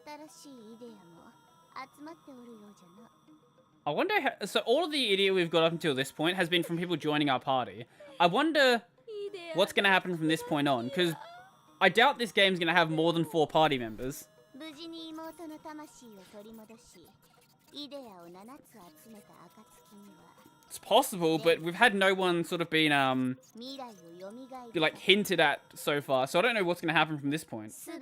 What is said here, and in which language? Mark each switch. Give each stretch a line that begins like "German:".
Japanese: 新しいイデアも集まっておるようじゃな。
English: I wonder how, so all of the idiot we've got up until this point has been from people joining our party. I wonder what's going to happen from this point on, because I doubt this game's going to have more than 4 party members.
Japanese: 無事に妹の魂を取り戻し、イデアを7つ集めた暁には。
English: It's possible, but we've had no one sort of been, like, hinted at so far, so I don't know what's going to happen from this point.